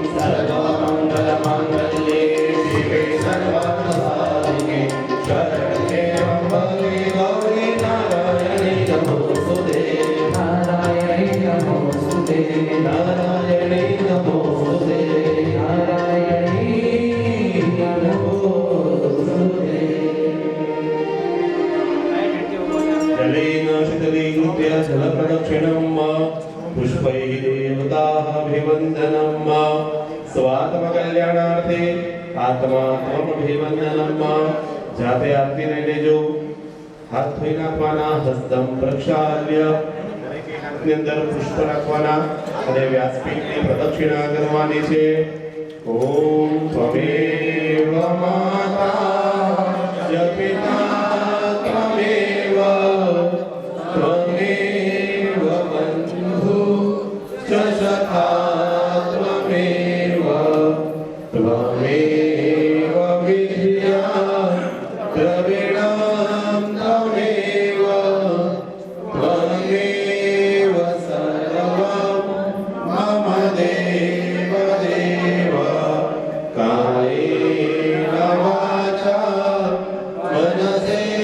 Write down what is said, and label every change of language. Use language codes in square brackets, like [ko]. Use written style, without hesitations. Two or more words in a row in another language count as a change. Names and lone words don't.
[sa] सर्वमङ्गलमाङ्गल्ये शिवे सर्वार्थसाधिके शरण्ये त्र्यम्बके गौरी नारायणी नमोस्तुते नारायणी नमोस्तुते नारायणी नमोस्तुते नारायणी नमोस्तुते जलेन शीतलीकृत्य जलप्रदक्षिणं पुष्पैः देवताः अभिवन्दनं स्वात्मकल्याणार्थे आत्मा [gu] त्वमभिवन्दनं જાતે આરતી લઈ લેજો હાથ ધોઈ નાખવાના [sa] हस्तम प्रक्षाल्य [gu] ની અંદર પુષ્પ રાખવાના અને વ્યાસપીઠની પ્રદક્ષિણા કરવાની છે [sa] ओम त्वमेव माता पिता त्वमेव त्वमेव बन्धु च सखा त्वमेव त्वमेव विद्या द्रविणं त्वमेव त्वमेव सर्वं मम देव देव कायेन वाचा मनसा